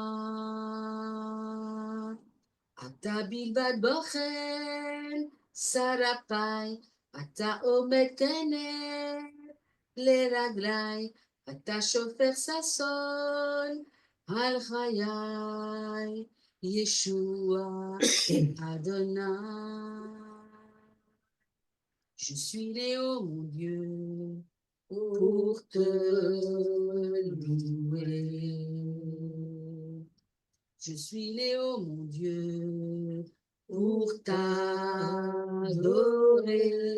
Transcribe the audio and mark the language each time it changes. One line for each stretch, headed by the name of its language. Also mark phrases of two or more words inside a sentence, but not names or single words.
Hebrew: אתה בלבד בוחן שרפיי, אתה עומד כנר לרגלי, אתה שופך ששון על חיי, ישוע Adonai.
French: Je suis né, ô mon Dieu, pour te louer. Je suis né, ô mon Dieu, pour t'adorer.